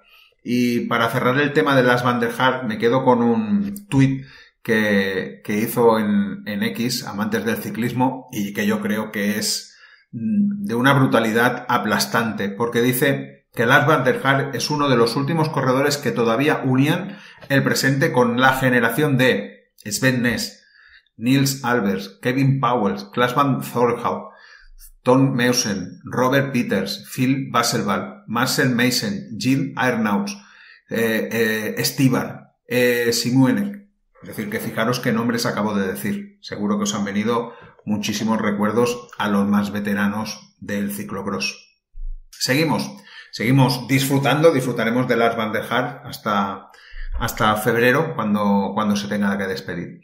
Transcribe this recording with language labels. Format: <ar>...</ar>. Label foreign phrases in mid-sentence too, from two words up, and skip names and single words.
<es>Y para cerrar el tema de Lars van der Haar, me quedo con un tuit que hizo en X, amantes del ciclismo, y que yo creo que es de una brutalidad aplastante, porque dice que Lars van der Haar es uno de los últimos corredores que todavía unían el presente con la generación de Sven Nys, Nils Albers, Kevin Powell, Klaas van Thorhout, Tom Meusen, Robert Peters, Phil Wasservall, Marcel Meissen, Gilles Aernouts, Stibar, Simuenek. Es decir, que fijaros qué nombres acabo de decir. Seguro que os han venido muchísimos recuerdos a los más veteranos del ciclocross. Seguimos disfrutaremos de Lars van der Haar hasta febrero, cuando se tenga que despedir.</es>